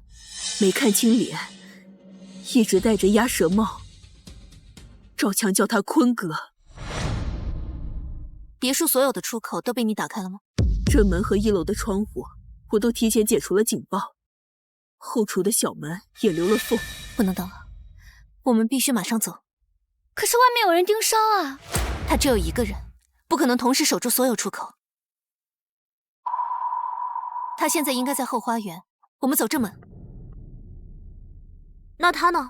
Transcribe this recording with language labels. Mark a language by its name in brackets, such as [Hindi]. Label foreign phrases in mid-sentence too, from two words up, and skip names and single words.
[Chinese] 沒看清臉，一直戴着鴨舌帽。趙強叫他坤哥。別墅所有的出口都被你打開了嗎？正門和1樓的窗戶我都提前解除了警報，後廚的小門也留了縫。不能等了，我們必須馬上走。可是外面有人盯梢啊。他只有一個人，不可能同時守住所有出口。他現在應該在後花園，我們走正門。那他呢？